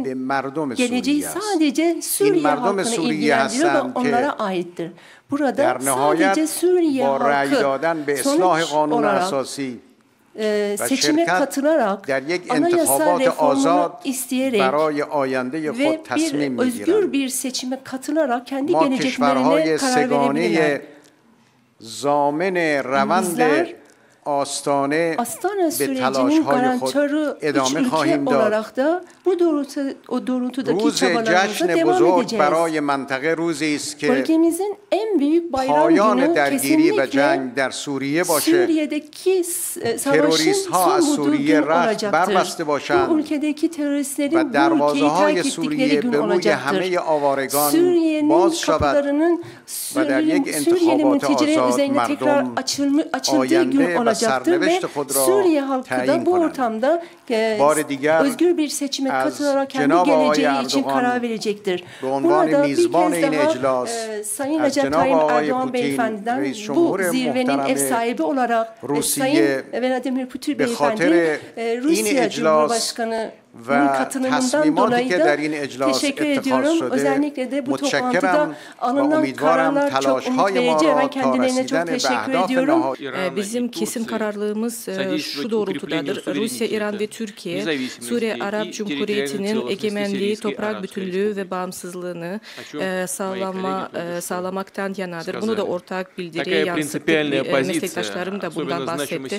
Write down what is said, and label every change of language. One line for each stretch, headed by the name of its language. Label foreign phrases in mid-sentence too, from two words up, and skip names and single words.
Persian: مردم
Turkish: geleceği
Persian: سوریه است.
Turkish: sadece Suriye
Persian: merdum
Turkish: halkını Suriye ilgilendiriyor ve
Persian: هستند که
Turkish: onlara aittir. Burada
Persian: در نهایت
Turkish: sadece Suriye
Persian: با رأی
Turkish: halkı
Persian: دادن به اصلاح
Turkish: sonuç
Persian: قانون
Turkish: olarak
Persian: اساسی
Turkish: seçime şirket katılarak
Persian: در یک
Turkish: anayasa
Persian: انتخابات
Turkish: reformunu
Persian: آزاد
Turkish: isteyerek
Persian: برای آینده خود
Turkish: ve
Persian: تصمیم
Turkish: bir özgür
Persian: میگیرند.
Turkish: bir seçime katılarak kendi
Persian: ما
Turkish: geleceklerine
Persian: کشورهای
Turkish: karar verebilirler.
Persian: سگانه ضامن روند
Turkish: Bizler
Persian: آستانه
Turkish: Astana
Persian: به
Turkish: sürecinin
Persian: تلاش‌های خود
Turkish: garantörü üç
Persian: ادامه
Turkish: ülke
Persian: خواهیم داد.
Turkish: olarak da bu doğrultudaki
Persian: روز
Turkish: çabalarımıza
Persian: جشن
Turkish: devam
Persian: بزرگ
Turkish: edeceğiz.
Persian: برای منطقه روزی است که
Turkish: Bölgemizin en büyük bayram
Persian: پایان
Turkish: günü
Persian: درگیری و
Turkish: kesinlikle
Persian: جنگ در سوریه باشه.
Turkish: Suriye'deki savaşın
Persian: Teröristها از
Turkish: son bulduğu
Persian: سوریه
Turkish: gün
Persian: رخت
Turkish: olacaktır.
Persian: بربسته باشند
Turkish: Bu ülkedeki
Persian: و
Turkish: teröristlerin bu ülkeyi
Persian: دروازه‌های
Turkish: terk ettikleri
Persian: سوریه
Turkish: gün
Persian: به روی
Turkish: olacaktır.
Persian: همه آوارگان
Turkish: Suriye'nin
Persian: باز شود
Turkish: kapılarının
Persian: و در یک
Turkish: Suriyeli
Persian: انتخابات
Turkish: mültecilerin
Persian: آزاد
Turkish: üzerine tekrar
Persian: مردم
Turkish: açıldığı gün
Persian: آینده و
Turkish: olacaktır ve
Persian: سرنوشت خود را
Turkish: Suriye halkı da
Persian: تعیین
Turkish: bu
Persian: کنند.
Turkish: ortamda
Persian: بار دیگر
Turkish: özgür bir seçime
Persian: از
Turkish: katılarak kendi
Persian: جناب آقای
Turkish: geleceği için
Persian: اردوغان
Turkish: karar verecektir.
Persian: به عنوان
Turkish: Burada bir
Persian: میزبان
Turkish: kez
Persian: این
Turkish: daha
Persian: اجلاس
Turkish: Sayın
Persian: از
Turkish: Recep
Persian: جناب
Turkish: Tayyip
Persian: آقای
Turkish: Erdoğan
Persian: پوتین
Turkish: Beyefendi'den
Persian: رئیس
Turkish: bu
Persian: جمهور
Turkish: zirvenin ev
Persian: محترم
Turkish: sahibi olarak
Persian: روسیه
Turkish: Sayın Vladimir Putin
Persian: به
Turkish: Beyefendi
Persian: خاطر
Turkish: Rusya
Persian: این اجلاس
Turkish: Cumhurbaşkanı
Persian: و
Turkish: katılımından
Persian: تصمیماتی
Turkish: dolayı
Persian: که
Turkish: da
Persian: در این اجلاس
Turkish: teşekkür
Persian: اتخاذ
Turkish: ediyorum.
Persian: شده
Turkish: Özellikle de bu toplantıda
Persian: متشکرم و
Turkish: alınan
Persian: امیدوارم
Turkish: kararlar çok umut
Persian: تلاش‌های ما
Turkish: verici.
Persian: را
Turkish: Ben
Persian: تا
Turkish: kendilerine çok
Persian: رسیدن به
Turkish: teşekkür
Persian: اهداف
Turkish: ediyorum.
Persian: نهایی
Turkish: Bizim kesin kararlılığımız şu doğrultudadır. Rusya, İran ve Türkiye, Suriye Arap Cumhuriyeti'nin egemenliği, toprak bütünlüğü ve bağımsızlığını sağlamaktan yanadır. Bunu da ortak bildiriye yansıttık. Meslektaşlarım da bundan bahsetti.